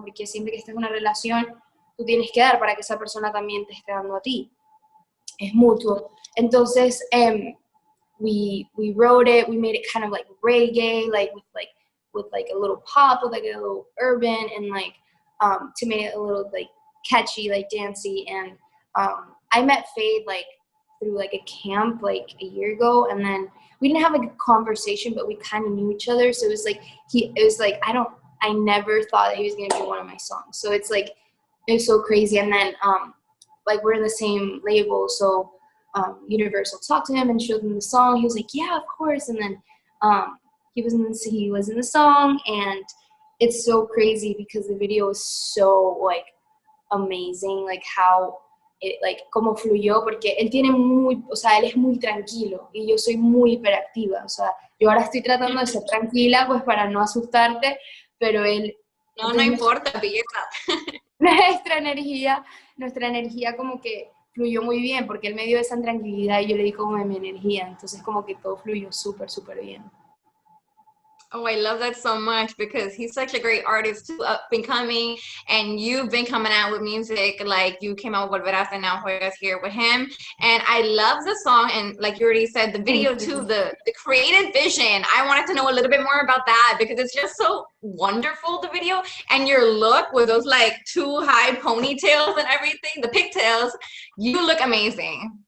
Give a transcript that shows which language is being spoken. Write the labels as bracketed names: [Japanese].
[Spanish] Porque siempre que estés en una relación, tú tienes que dar para que esa persona también te esté dando a ti. es mutuo. [English] Entonces, we wrote it, we made it kind of like reggae, with a little pop, with like a little urban, and like to make it a little like catchy, like dancey. And I met Feid like through like a camp like a year ago, and then we didn't have like a conversation, but we kind of knew each other. So it was like I never thought that he was gonna be one of my songs. So it's like, it's so crazy. And then like we're in the same label, so Universal talked to him and showed him the song. He was like, yeah, of course. And then he was in the song, and it's so crazy because the video is so like amazing, like how it, like [Spanish] como fluyó, porque él tiene muy, o sea, él es muy tranquilo y yo soy muy hiperactiva. O sea, yo ahora estoy tratando de ser tranquila pues para no asustarte, pero él... No, no importa, belleza. Nuestra energía como que fluyó muy bien, porque él me dio esa tranquilidad y yo le di como de mi energía, entonces como que todo fluyó súper, súper bien. [English] Oh, I love that so much because he's such a great artist too, up and coming, and you've been coming out with music, like you came out with Volverás and now Juegas here with him, and I love the song, and like you already said, the video too, the creative vision. I wanted to know a little bit more about that because it's just so wonderful, the video, and your look with those like two high ponytails and everything, the pigtails, you look amazing.